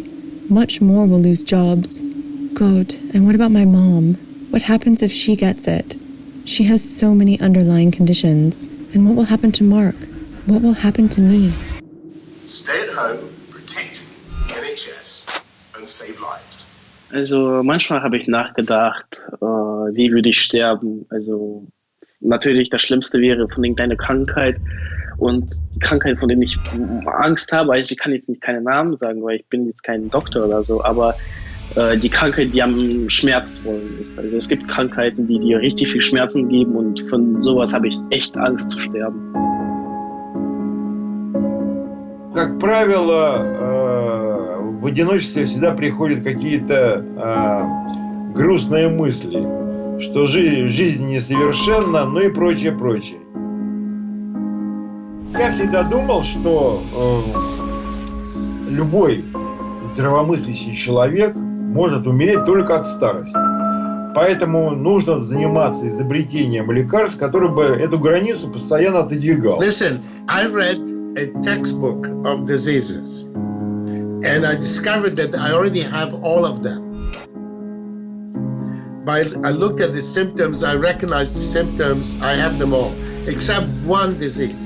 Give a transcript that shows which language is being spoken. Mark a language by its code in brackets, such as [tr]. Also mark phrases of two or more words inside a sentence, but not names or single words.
[en] Much more will lose jobs. God, and what about my mom? What happens if she gets it? She has so many underlying conditions. And what will happen to Mark? What will happen to me? Stay at home, protect the NHS and save lives. [de] Also manchmal habe ich nachgedacht, wie würde ich sterben? Also natürlich das Schlimmste wäre von irgendeiner Krankheit. Und die Krankheit, von denen ich Angst habe, also ich kann jetzt nicht keine Namen sagen, weil ich bin jetzt kein Doktor oder so, aber die Krankheit, die am schmerzvollen ist. Also es gibt Krankheiten, die dir richtig viel Schmerzen geben und von sowas habe ich echt Angst zu sterben. [ru] Как правило, в одиночестве всегда приходят какие-то грустные мысли, что жизнь несовершенна, ну и прочее, прочее. Я всегда думал, что любой здравомыслящий человек может умереть только от старости. Поэтому нужно заниматься изобретением лекарств, которые бы эту границу постоянно отодвигал. [en] Listen, I read a textbook of diseases, and I discovered that I already have all of them. I looked at the symptoms, I recognized the symptoms, I have them all, except one disease.